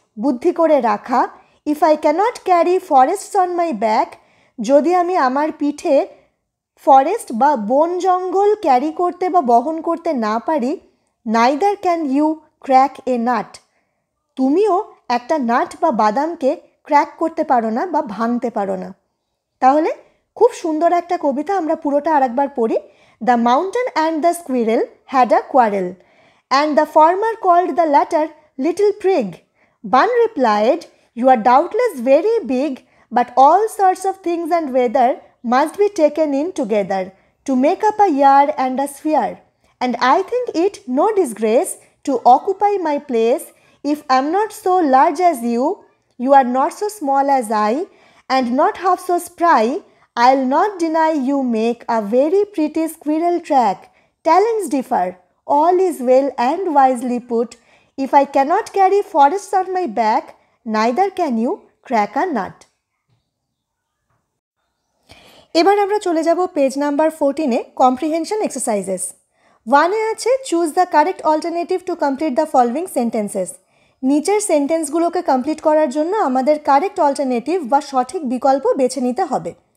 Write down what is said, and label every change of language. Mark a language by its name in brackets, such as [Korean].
[Bangla] বুদ্ধি করে রাখা। [English] if I cannot carry forests on my back, [Bangla] যদি আমি আমার পিঠে ফরেস্ট বা বন জঙ্গল ক্যারি করতে বা বহন করতে না পারি, [English] neither can you crack a nut, [Bangla] তুমিও একটা নাট বা বাদামকে ক্র্যাক করতে পারো না বা ভাঙতে পারো না। তাহলে খুব সুন্দর একটা কবিতা, আমরা পুরোটা আরেকবার পড়ি। [English] The mountain and the squirrel had a quarrel, and the former called the latter little prig. Bun replied, you are doubtless very big, but all sorts of things and weather must be taken in together to make up a year and a sphere, and I think it no disgrace to occupy my place. If I'm not so large as you, you are not so small as I, and not half so spry, I'll not deny you make a very pretty squirrel track. Talents differ, all is well and wisely put. If I cannot carry forests on my back, neither can you crack a nut. [Bangla] এবার আমরা চলে যাব page number 14-এ, comprehension exercises. 1-এ আছে [English] Choose the correct alternative to complete the following sentences. [Bangla] নিচের সেন্টেন্সগুলোকে complete করার জন্য আমাদের correct alternative বা সঠিক বিকল্প বেছে নিতে হবে।